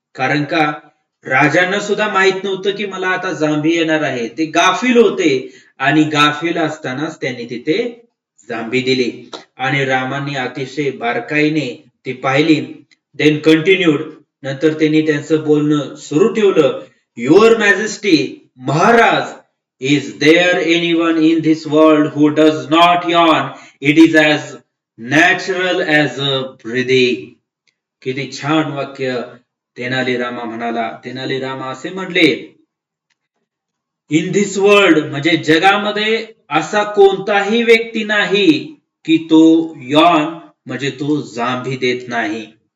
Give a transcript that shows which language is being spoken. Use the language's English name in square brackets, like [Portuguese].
[Marathi] कारण का, राजांना सुद्धा माहित नव्हतं की मला आता जांभी येणार आहे, ते गाफील होते आणि गाफील असतानाच त्यांनी तिथे जांभी दिली आणि रामाने अतिशय बारकाईने ती पाहिली. [English] then continued, [Marathi] नंतर त्यांनी त्यांचं बोलणं सुरू ठेवलं. [English] Your majesty, महाराज, is there anyone in this world who does not yawn? It is as natural as a breathing. [Marathi] किती छान वाक्य तेनाली रामा म्हणाला. तेनाली रामा असे म्हणले, [English] in this world [Marathi] म्हणजे जगामध्ये असा कोणताही व्यक्ती नाही की तो यॉन म्हणजे तो जांभी देत नाही.